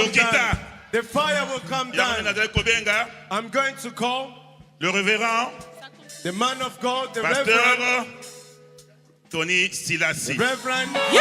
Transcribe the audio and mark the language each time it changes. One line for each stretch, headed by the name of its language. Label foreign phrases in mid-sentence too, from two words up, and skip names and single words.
Lingala: Ekokita.
English: down. The fire will come
Lingala: Yamane
English: down.
Lingala: nazali kobenga
English: I'm going to call
French: le révérend
English: the man of God, the Reverend.
French: pasteur Tony Silasi.
English: Reverend.